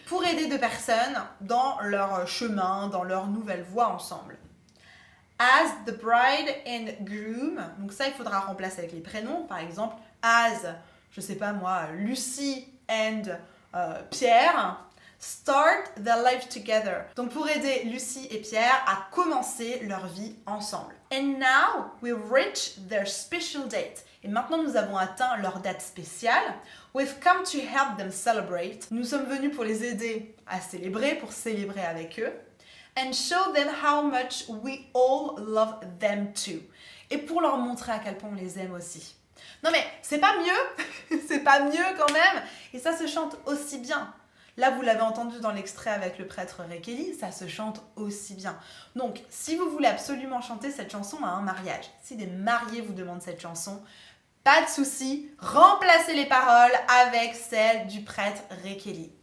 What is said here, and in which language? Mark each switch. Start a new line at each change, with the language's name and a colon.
French: Pour aider deux personnes dans leur chemin, dans leur nouvelle voie ensemble.
English: As the bride and groom.
French: Donc ça, il faudra remplacer avec les prénoms. Par exemple, as, je sais pas moi, Lucie and Pierre.
English: Start their life together.
French: Donc pour aider Lucie et Pierre à commencer leur vie ensemble.
English: And now we've reached their special date.
French: Et maintenant nous avons atteint leur date spéciale.
English: We've come to help them celebrate.
French: Nous sommes venus pour les aider à célébrer, pour célébrer avec eux.
English: And show them how much we all love them too.
French: Et pour leur montrer à quel point on les aime aussi. Non mais c'est pas mieux, c'est pas mieux quand même. Et ça se chante aussi bien. Là, vous l'avez entendu dans l'extrait avec le prêtre Ray Kelly, ça se chante aussi bien. Donc, si vous voulez absolument chanter cette chanson à un mariage, si des mariés vous demandent cette chanson, pas de souci, remplacez les paroles avec celles du prêtre Ray Kelly.